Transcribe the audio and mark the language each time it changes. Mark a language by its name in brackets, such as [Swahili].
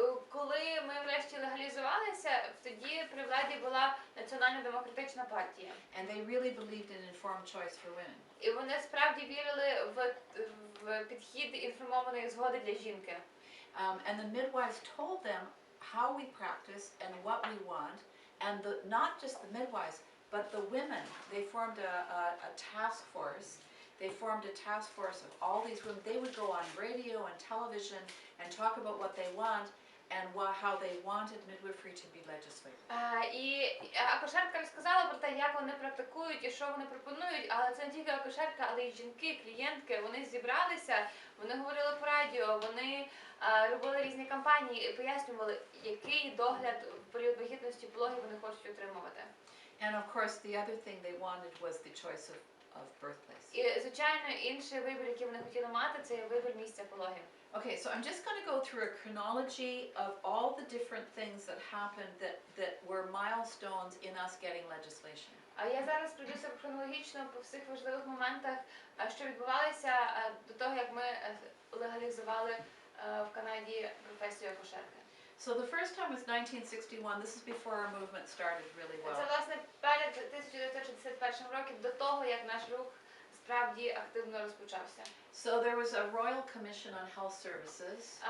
[Ukrainian] Коли ми врешті легалізувалися, тоді при владі була Національно-демократична партія. [English] And they really believed in informed choice for women. [Ukrainian] І вони справді вірили в підхід інформованої згоди для жінки. [English] And the midwives told them how we practice and what we want, and not just the midwives, but the women. They formed a task force. They formed a task force of all these women. They would go on radio and television and talk about what they want and how they wanted midwifery to be legislated. [Ukrainian] І акушерка розказала про те, як вони практикують і що вони пропонують, але це не тільки акушерка, але й жінки, клієнтки. Вони зібралися, вони говорили по радіо, вони робили різні кампанії і пояснювали, який догляд в період вагітності пологів вони хочуть отримувати. [English] And of course, the other thing they wanted was the choice of birthplace. [Ukrainian] І, звичайно, інший вибір, який вони хотіли мати, це є вибір місця пологів. [English] Okay, so I'm just going to go through a chronology of all the different things that happened that were milestones in us getting legislation. [Ukrainian] А я зараз пройдуся хронологічно по всіх важливих моментах, що відбувалися до того, як ми легалізували в Канаді професію акушерки. [English] So the first time was 1961. This is before our movement started really [Ukrainian] Це, [English] well. [Ukrainian] власне, перед 1961 роком, до того, як наш рух справді активно розпочався. [English] So there was a Royal Commission on Health Services.